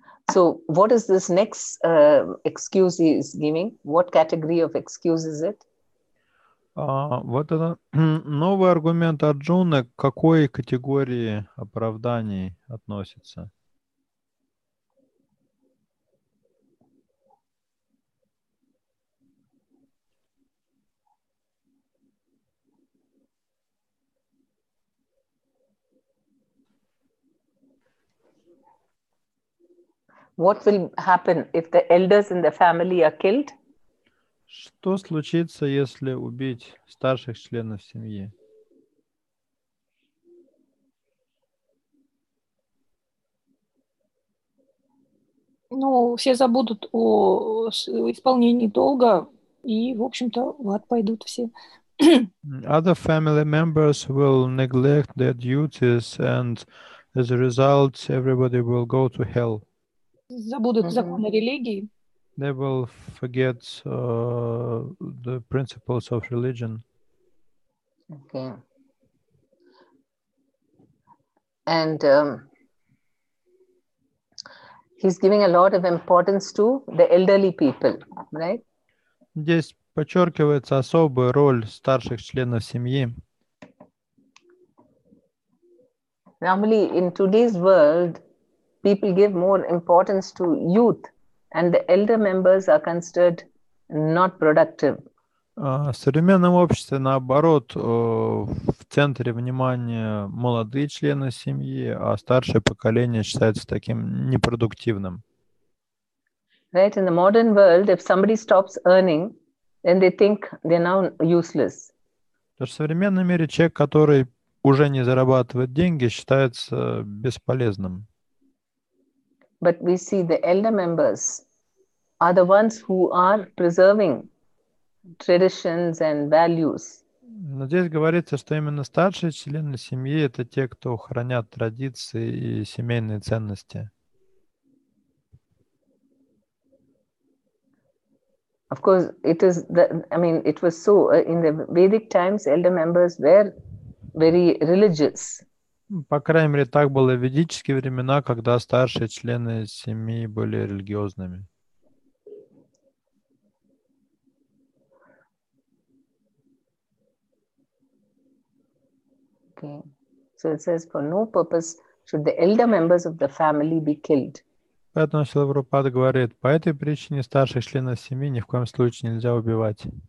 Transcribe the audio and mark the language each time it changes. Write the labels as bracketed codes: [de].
[en] So what is this next excuse he is giving? What category of excuse is it? [ru] Вот это новый аргумент Арджуны к какой категории оправданий относится? [en] What will happen if the elders in the family are killed? [ru] Что случится, если убить старших членов семьи? Ну, все забудут о исполнении долга, и, в общем-то, в ад пойдут все. [en] Other family members will neglect their duties, and as a result, everybody will go to hell. [ru] Забудут законы религии. [en] They will forget the principles of religion. Okay. And he's giving a lot of importance to the elderly people, right? [ru] Здесь подчеркивается особая роль старших членов семьи. [en] Normally, in today's world, people give more importance to youth, and the elder members are considered not productive. [ru] В современном обществе, наоборот, в центре внимания молодые члены семьи, а старшее поколение считается таким непродуктивным. [en] Right? In the modern world, if somebody stops earning, then they think they're now useless. [ru] Потому что в современном мире человек, который уже не зарабатывает деньги, считается бесполезным. [en] But we see the elder members are the ones who are preserving traditions and values. [ru] Но здесь говорится, что именно старшие члены семьи — это те, кто хранят традиции и семейные ценности. [en] Of course, it is it was so in the Vedic times, elder members were very religious. [ru] По крайней мере, так было в ведические времена, когда старшие члены семьи были религиозными. [en] Okay. So it says, for no purpose should the elder members of the family be killed. [ru] Поэтому Шрила Прабхупада говорит, по этой причине старших членов семьи ни в коем случае нельзя убивать.